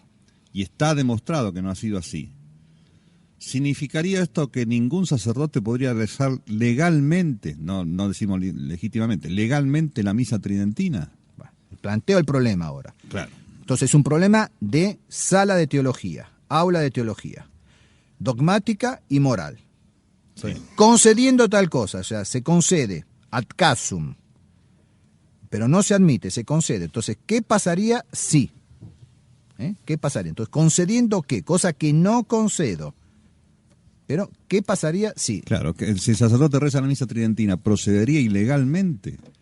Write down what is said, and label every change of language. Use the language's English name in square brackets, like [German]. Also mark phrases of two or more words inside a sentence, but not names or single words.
[Spanish] Y está demostrado que no ha sido así. ¿Significaría esto que ningún sacerdote podría rezar legalmente, no decimos legítimamente, legalmente la misa tridentina? Bueno, planteo el problema ahora. Claro. Entonces es un problema de sala de teología, aula de teología, dogmática y moral. Sí. Concediendo tal cosa, o sea, se concede [Latin] ad casum, [Spanish] pero no se admite, se concede. Entonces, ¿qué pasaría si? ¿Qué pasaría? Entonces, ¿concediendo qué? Cosa que no concedo. Pero, ¿qué pasaría si? Claro, que si el sacerdote reza la misa tridentina, ¿procedería ilegalmente?